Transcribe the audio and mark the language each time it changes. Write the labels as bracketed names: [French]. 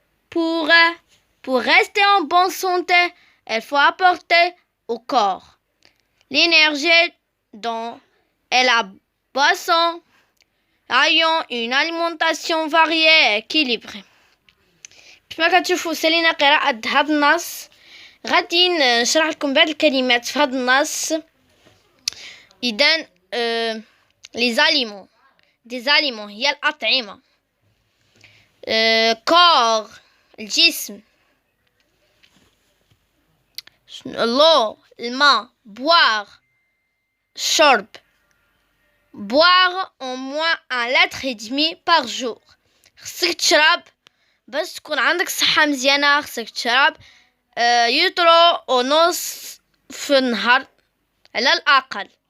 [French] Pour rester en bonne santé, il faut apporter au corps l'énergie dont est la boisson, ayant une alimentation variée et équilibrée. [Arabic] كما كتشوفوا سالينا قراءة هاد النص. غادي نشرح لكم بعض الكلمات في هاد النص. إذن [French] les aliments des aliments [Arabic] هي الأطعمة. corps الجسم. l'eau الماء. boire شرب. [French] boire au moins 1,5 litre par jour. [Arabic] خصك تشرب باش تكون عندك صحة مزيانة. خصك تشرب يوترو ونص في النهار على الأقل.